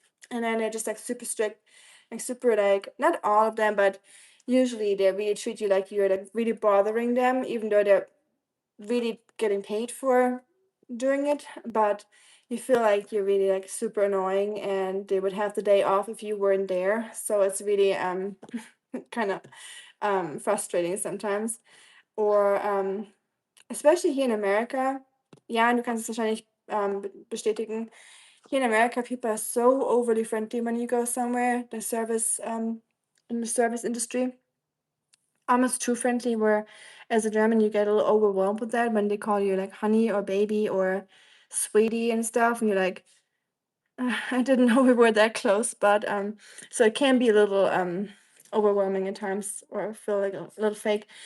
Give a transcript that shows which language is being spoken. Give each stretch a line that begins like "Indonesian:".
English: And then they're just like super strict, like super like not all of them, but usually they really treat you like you're like really bothering them, even though they're really getting paid for doing it. But you feel like you're really like super annoying, and they would have the day off if you weren't there. So it's really kind of frustrating sometimes. Or especially here in America,
German: ja, du kannst es wahrscheinlich bestätigen.
English: Here in America, people are so overly friendly when you go somewhere. The service in the service industry, almost too friendly. Where as a German, you get a little overwhelmed with that when they call you like honey or baby or sweetie and stuff, and you're like, I didn't know we were that close, but so it can be a little overwhelming at times, or feel like a little fake.